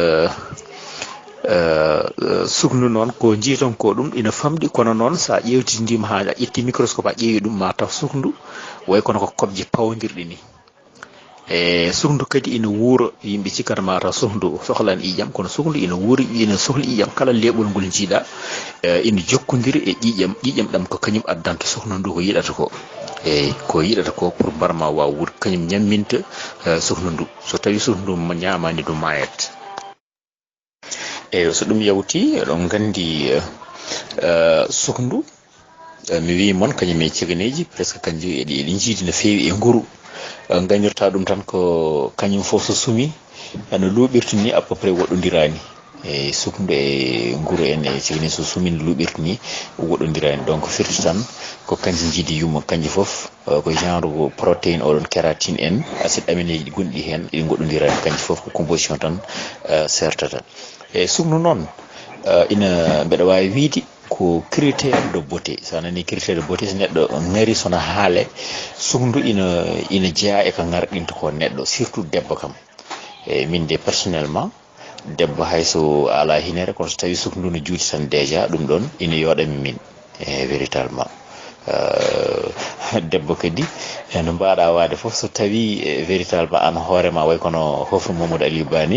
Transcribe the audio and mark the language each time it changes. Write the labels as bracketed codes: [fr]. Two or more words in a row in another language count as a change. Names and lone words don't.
[ff] suknu noon ko jiiton ko ɗum ina famɗi kono noon sa ƴewtidima ha a ƴetti microscope a ƴeewi ɗum ma taw sukndu way kono ko kobje pawdirɗi ni sukndu kadi ina wuuro yimɓe cikkata ma taw sukndu sohlan ƴiƴam kono sukndu ina wuuri ina sohli ƴiƴam kala leɓol ngol jiiɗa ina jokkodiri e ƴiƴam ɗam ko kañum addanta suknu ndu ko yiɗata ko ko yiɗata ko pour mbarma waw wuur kañum ñamminta suknu ndu so tawi suknu ndu ñamani ɗum mayat so ɗum yawti eɗon gandi sukndu mi wi moon kañum e ceganeji presque kanji eɗi jiidi no fewi e nguru gañirta ɗum tan ko kañum fof so suumi no luɓirta ni [fr] à peu près [ff] woɗɗodirani sukndu e nguru en e cegani so suumi no luɓirta ni woɗɗodirani donc firti tan ko kanji jiidi yumma kanji fof ko [fr] genre protéine [ff] oɗon kératine en [fr] acide aminé [ff] ji gonɗi hen ɗi goɗɗodirani kanji fof ko composition tan sertata suknu noon ina mbeɗa wawi wiide ko [fr] critère de beauté [ff] sa nani [fr] critère de beauté [ff] so neɗɗo ngari sona haale sukndu ina jeeya e ko garɗinta ko neɗɗo surtout debbo kam min de personnellement debbo hayso ala hinere kono so tawi sukndu no juuti tan déjà ɗum ɗon ina yooɗami min véritablement debbo kadi no mbaɗa wade foof so tawi véritablement an hoorema way kono hofru Mamadou Aliou Bani